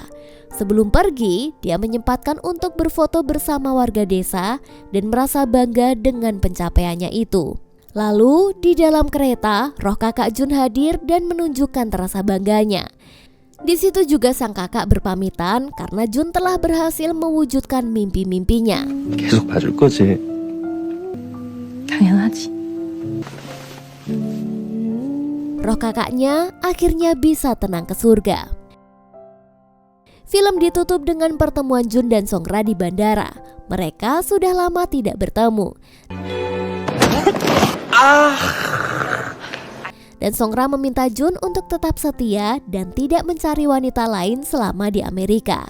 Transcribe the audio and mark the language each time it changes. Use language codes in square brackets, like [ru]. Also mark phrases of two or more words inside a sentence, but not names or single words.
[id] Sebelum pergi, dia menyempatkan untuk berfoto bersama warga desa dan merasa bangga dengan pencapaiannya itu. Lalu, di dalam kereta, roh kakak Jun hadir dan menunjukkan rasa bangganya. Di situ juga sang kakak berpamitan karena Jun telah berhasil mewujudkan mimpi-mimpinya. [ko] 계속 봐줄 거지. 당연하지. [id] Roh kakaknya akhirnya bisa tenang ke surga. Film ditutup dengan pertemuan Jun dan Songra di bandara. Mereka sudah lama tidak bertemu. Dan Songra meminta Jun untuk tetap setia dan tidak mencari wanita lain selama di Amerika.